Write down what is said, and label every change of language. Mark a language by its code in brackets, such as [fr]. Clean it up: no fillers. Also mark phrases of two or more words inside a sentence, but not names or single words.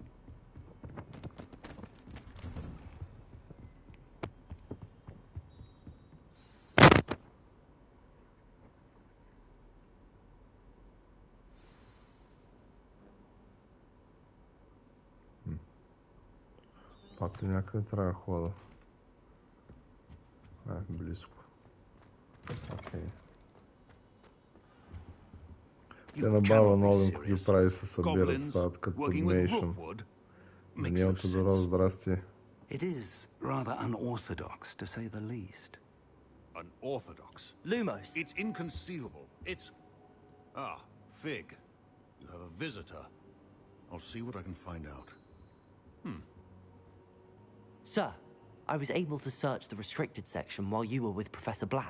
[bg] Пак ли някъде трябва да хода? Близко. Окей. Те на баба Нолин, когато ги прави, се събират, стават като нейшн. Даниел Тодоров, здрасти. [en] It is rather unorthodox, to say the least. Unorthodox? Lumos. It's inconceivable. It's... Ah, Fig. You have a visitor. I'll see what I can find out. Sir, I was able to search the restricted section while you were with Professor Black.